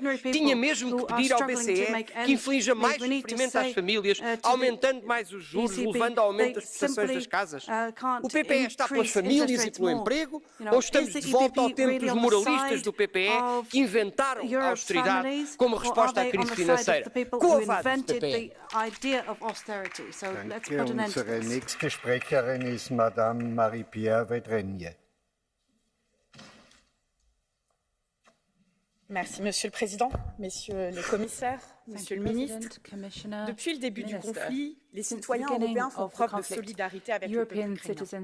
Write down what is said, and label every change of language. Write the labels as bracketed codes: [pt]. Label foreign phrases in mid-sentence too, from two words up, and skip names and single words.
[pt] Tinha mesmo que pedir ao BCE que inflige mais sofrimento às famílias, aumentando mais os juros, levando ao aumento das prestações das casas? O PPE está pelas famílias e pelo emprego? Ou estamos de volta ao tempo dos moralistas do PPE que inventaram a austeridade como resposta à crise financeira? Covardes do PPE! [de] Unsere nächste Sprecherin ist Madame Marie-Pierre Vedrenier. [fr] Merci, Monsieur le Président, Messieurs les commissaires, Monsieur le ministre. Depuis le début du conflit, les citoyens européens font preuve de solidarité avec le peuple ukrainien.